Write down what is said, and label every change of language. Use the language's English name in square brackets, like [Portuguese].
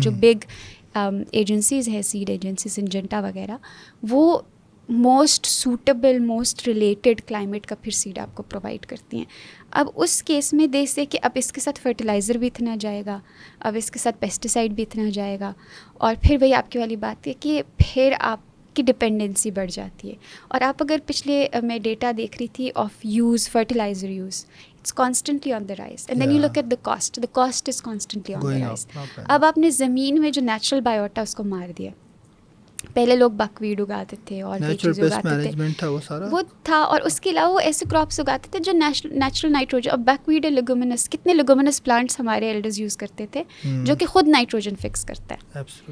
[Urdu] جو big agencies ہیں, sad agencies, سنجنٹا وغیرہ, وہ most suitable, most related climate کا پھر سیڈ آپ کو پرووائڈ کرتی ہیں. اب اس کیس میں [English] they say کہ [Urdu] اب اس کے ساتھ فرٹیلائزر بھی اتنا جائے گا, اب اس کے ساتھ پیسٹیسائڈ بھی اتنا جائے گا, اور پھر وہی آپ کی والی بات ہے کہ پھر آپ کی ڈپینڈنسی بڑھ جاتی ہے. اور آپ اگر پچھلے میں ڈیٹا دیکھ رہی تھی of use, fertiliser use, [English] it's constantly on the rise, and then you look at the cost is constantly on the rise. [Urdu] اب آپ نے زمین میں جو نیچرل بایوٹا اس کو مار دیا. پہلے لوگ بکویڈ اگاتے تھے اور کئی چیزیں اگاتے تھے, وہ تھا, اور اس کے علاوہ وہ ایسے کراپس اگاتے تھے جو نیچرل نائٹروجن. اب بکویڈ ہے, لیگومینس, کتنے لیگومینس پلانٹس ہمارے ایلڈرز یوز کرتے تھے جو کہ خود نائٹروجن فکس کرتا ہے.